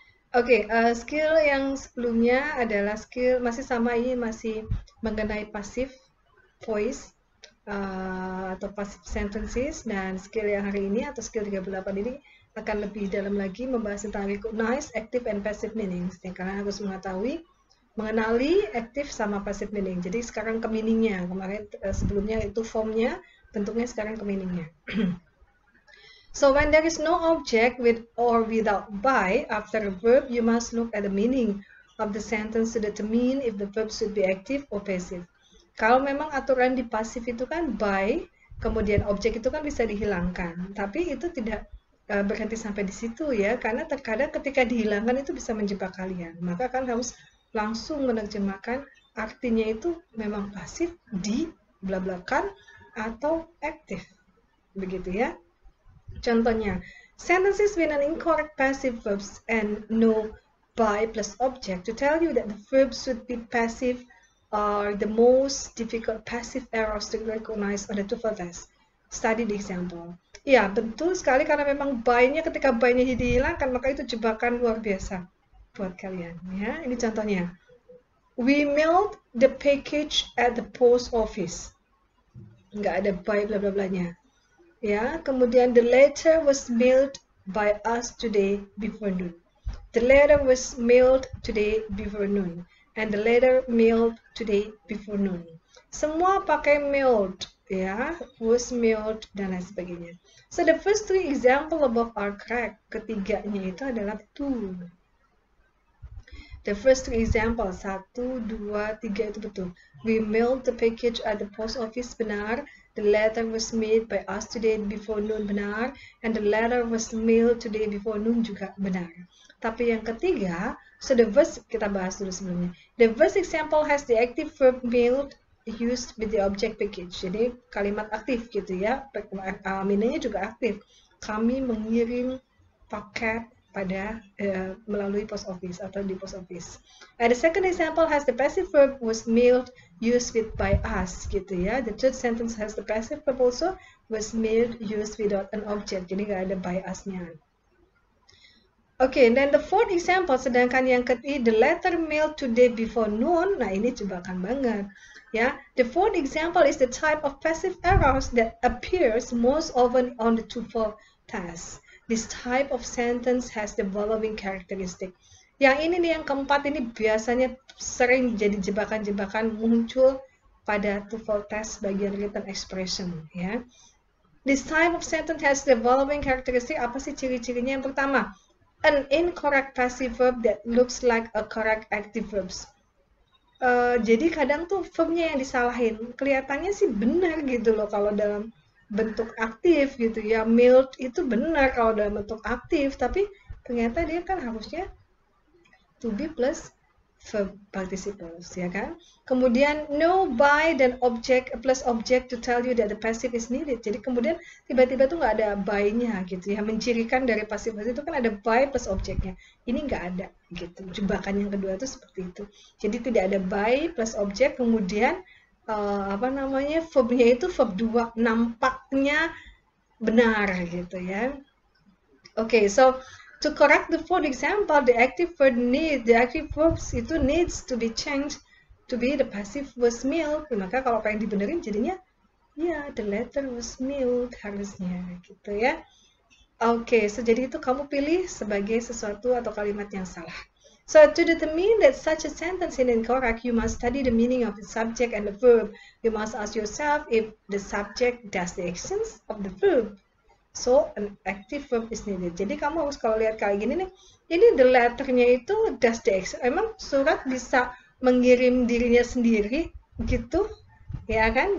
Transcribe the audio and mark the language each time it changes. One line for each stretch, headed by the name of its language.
Indonesian: Oke, skill yang sebelumnya adalah skill masih sama, ini masih mengenai passive voice atau passive sentences, dan skill yang hari ini atau skill 38 ini akan lebih dalam lagi membahas tentang
English: recognize active and passive meanings.
Indonesian: Yang kalian harus mengetahui mengenali active sama passive meaning. Jadi sekarang ke meaningnya. Kemarin sebelumnya itu formnya, bentuknya sekarang ke meaningnya.
English: So when there is no object with or without by after a verb, you must look at the meaning of the sentence to determine if the verb should be active or passive.
Indonesian: Kalau memang aturan di pasif itu kan by, kemudian objek itu kan bisa dihilangkan. Tapi itu tidak berhenti sampai di situ ya, karena terkadang ketika dihilangkan itu bisa menjebak kalian. Maka kan harus langsung menerjemahkan artinya itu memang pasif di belakang atau aktif. Begitu ya.
English: Contohnya, sentences with an incorrect passive verbs and no by plus object to tell you that the verb should be passive are the most difficult passive errors to recognize on the TOEFL test. Study the example.
Indonesian: Ya, betul sekali karena memang by-nya ketika by-nya dihilangkan maka itu jebakan luar biasa buat kalian. Ya, ini contohnya.
English: We mailed the package at the post office.
Indonesian: Nggak ada by bla bla blanya.
English: Ya, kemudian the letter was mailed by us today before noon. The letter was mailed today before noon. And the letter mailed today before noon.
Indonesian: Semua pakai mailed, ya, was mailed dan lain sebagainya.
English: So the first three example above are correct.
Indonesian: Ketiganya itu adalah to.
English: The first three examples, 1, 2, 3
Indonesian: itu betul.
English: We mailed the package at the post office,
Indonesian: benar.
English: The letter was made by us today before noon, benar. And the letter was mailed today before noon juga benar.
Indonesian: Tapi yang ketiga,
English: so the verse,
Indonesian: kita bahas dulu sebelumnya.
English: The first example has the active verb mailed used with the object package.
Indonesian: Jadi kalimat aktif gitu ya. Meaningnya juga aktif. Kami mengirim paket pada melalui post office atau di post office.
English: And the second example has the passive verb was mailed used with by us gitu ya. The third sentence has the passive verb also was mailed used without an object.
Indonesian: Jadi nggak ada by us-nya. Okay,
English: and then the fourth example,
Indonesian: sedangkan yang ketiga,
English: the letter mailed today before noon,
Indonesian: nah ini jebakan banget.
English: Ya, the fourth example is the type of passive errors that appears most often on the TOEFL test. This type of sentence has the following characteristic.
Indonesian: Yang ini nih, yang keempat ini biasanya sering jadi jebakan-jebakan muncul pada TOEFL test bagian written expression.
English: Ya, this type of sentence has the following characteristic.
Indonesian: Apa sih ciri-cirinya? Yang pertama,
English: an incorrect passive verb that looks like a correct active verbs.
Indonesian: Jadi kadang tuh verbnya yang disalahin. Kelihatannya sih benar gitu loh kalau dalam bentuk aktif gitu ya. Mailed itu benar kalau dalam bentuk aktif, tapi ternyata dia kan harusnya
English: to be plus verb participles,
Indonesian: ya kan?
English: Kemudian no by dan object plus object to tell you that the passive is needed.
Indonesian: Jadi kemudian tiba-tiba tuh nggak ada by-nya gitu ya. Mencirikan dari passive itu kan ada by plus objeknya. Ini nggak ada gitu. Jebakan yang kedua itu seperti itu. Jadi tidak ada by plus objek, kemudian verbnya itu
English: verb 2
Indonesian: nampaknya benar gitu ya.
English: Okay, so to correct the fourth example, the active verbs
Indonesian: itu
English: needs to be changed to be the passive was mailed.
Indonesian: Maka kalau pengen dibenerin jadinya ya the letter was mailed harusnya gitu ya. Oke,
English: so
Indonesian: jadi itu kamu pilih sebagai sesuatu atau kalimat yang salah.
English: So to determine that such a sentence is incorrect, you must study the meaning of the subject and the verb. You must ask yourself if the subject does the actions of the verb. So, an active verb is needed.
Indonesian: Jadi kamu harus kalau lihat kayak gini nih, ini the letternya itu
English: does the action.
Indonesian: Emang surat bisa mengirim dirinya sendiri gitu, ya kan?